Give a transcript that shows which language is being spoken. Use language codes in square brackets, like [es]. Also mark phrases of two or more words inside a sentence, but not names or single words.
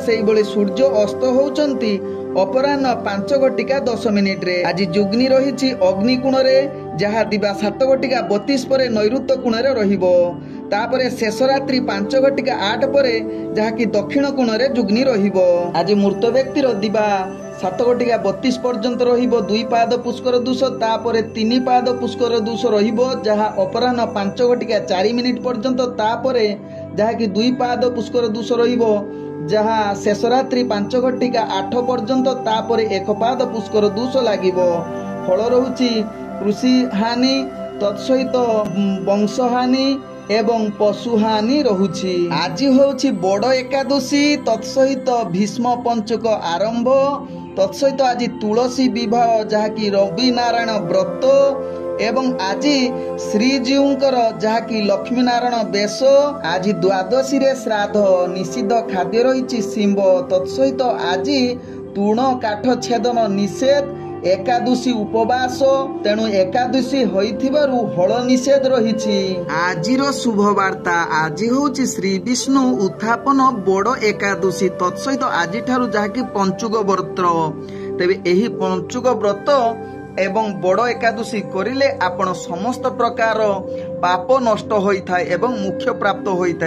[or] ସେହି ବେଳେ ସୂର୍ଯ୍ୟ ଅସ୍ତ ହେଉଛନ୍ତି ଅପରାହ୍ନ 5:10 ରେ। ଆଜି ଯୋଗିନୀ ରହିଛି ଅଗ୍ନି କୋଣ ରେ, ଯାହା ଦିବା 7:32 ପରେ ନୈଋତ କୋଣ ରେ ରହିବ। ତାପରେ ଶେଷ ରାତ୍ରି 5:08 ପରେ ଯାହା କି ଦକ୍ଷିଣ କୋଣ ରେ ଯୋଗିନୀ ରହିବ। ଆଜି ମୃତ ବ୍ୟକ୍ତିର ଦିବା 7:32 ପର୍ଯ୍ୟନ୍ତ ରହିବ 2 ପାଦ ପୁଷ୍କର ଦୋଷ। ତାପରେ 3 ପାଦ ପୁଷ୍କର ଦୋଷ ରହିବ, ଯାହା ଅପରାହ୍ନ 5:04 ପର୍ଯ୍ୟନ୍ତ। ତାପରେ ଯାହା କି 2 ପାଦ ପୁଷ୍କର ଦୋଷ ରହିବ, ଯାହା ଶେଷ ରାତ୍ରି 5:08 ପର୍ଯ୍ୟନ୍ତ। ତାପରେ 1 ପାଦ ପୁଷ୍କର ଦୋଷ ଲାଗିବ। ଫଳ ରହୁଛି କୃଷି ହାନି, ତତ୍ସହିତ ବଂଶ ହାନି ଏବଂ ପଶୁ ହାନି ରହୁଛି। ଆଜି ହେଉଛି ବଡ଼ ଏକାଦଶୀ, ତତ୍ସହିତ ଭୀଷ୍ମ ପଞ୍ଚକ ଆରମ୍ଭ, ତତ୍ସହିତ ଆଜି ତୁଳସୀ ବିବାହ, ଯାହା କି ରବି ନାରାୟଣ ବ୍ରତ ଏବଂ ଆଜି ଶ୍ରୀଜୀଉଙ୍କର ଯାହା କି ଲକ୍ଷ୍ମୀ ନାରାୟଣ ବେଶ। ଆଜି ଦ୍ୱାଦଶୀ ରେ ଶ୍ରାଦ୍ଧ, ନିଷିଦ୍ଧ ଖାଦ୍ୟ ରହିଛି ଶିମ୍ବ, ତତ୍ସହିତ ଆଜି ତୃଣ କାଠ ଛେଦନ ନିଷେଧ, ଏକାଦଶୀ ଉପବାସ। ତେଣୁ ଏକାଦଶୀ ହୋଇଥିବାରୁ ହଳ ନିଷେଧ ରହିଛି। ଆଜିର ଶୁଭ ବାର୍ତ୍ତା, ଆଜି ହେଉଛି ଶ୍ରୀ ବିଷ୍ଣୁ ଉତ୍ଥାପନ ବଡ଼ ଏକାଦଶୀ, ତତ୍ସହିତ ଆଜି ଠାରୁ ଯାହା କି ପଞ୍ଚୁକ ବ୍ରତ। ତେବେ ଏହି ପଞ୍ଚୁକ ବ୍ରତ ଏବଂ ବଡ଼ ଏକାଦଶୀ କରିଲେ ଆପଣ ସମସ୍ତ ପ୍ରକାର ପାପ ନଷ୍ଟ ହୋଇଥାଏ ଏବଂ ମୋକ୍ଷ ପ୍ରାପ୍ତ ହୋଇଥାଏ।